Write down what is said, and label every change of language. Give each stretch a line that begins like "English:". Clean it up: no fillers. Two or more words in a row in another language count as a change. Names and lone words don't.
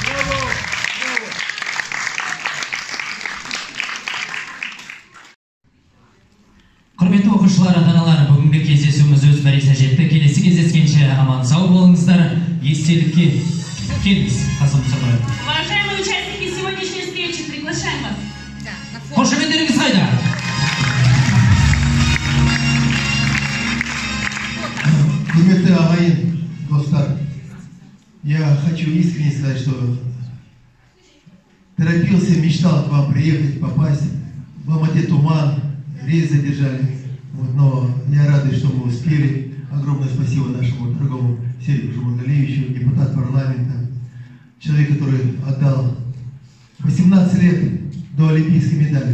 Kazakh: Құрметті оқушылар, ата-аналар, бүгінгі кездесуіміз өз мәресіне жетті. Келесі кездескенше аман сау болыңыздар. Естелікке келіңіз, Қасым Сабаев.
Russian: Уважаемые участники сегодняшней встречи, приглашаем вас.
Kazakh: Қошеметтеріңіз қайда? Құрметті ағайын, достар,
Russian: я хочу искренне сказать, что торопился, мечтал к вам приехать, попасть. В Алмате туман, рейс задержали, вот, но я рад, что мы успели. Огромное спасибо нашему дорогому Серику Жумагалевичу, депутат парламента, человек, который отдал 18 лет до олимпийской медали.